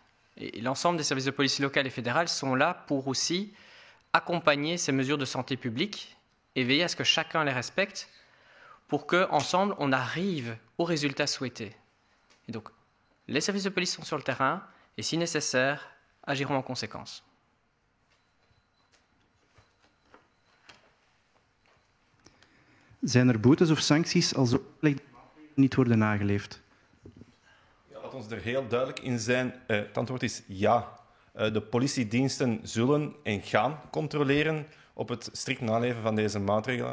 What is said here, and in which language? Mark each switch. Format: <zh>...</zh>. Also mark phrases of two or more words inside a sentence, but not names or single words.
<fr>Et l'ensemble des services de police locales et fédérales sont là pour aussi accompagner ces mesures de santé publique et veiller à ce que chacun les respecte pour qu'ensemble, on arrive aux résultats souhaités. Et donc, les services de police sont sur le terrain et, si nécessaire, agiront en conséquence.</fr> <nl>Zijn er boetes of sancties als de opgelegde niet worden nageleefd? Ja, laat ons er heel duidelijk in zijn. Het antwoord is ja. De politiediensten zullen en gaan controleren op het strikt naleven van deze maatregelen.</nl>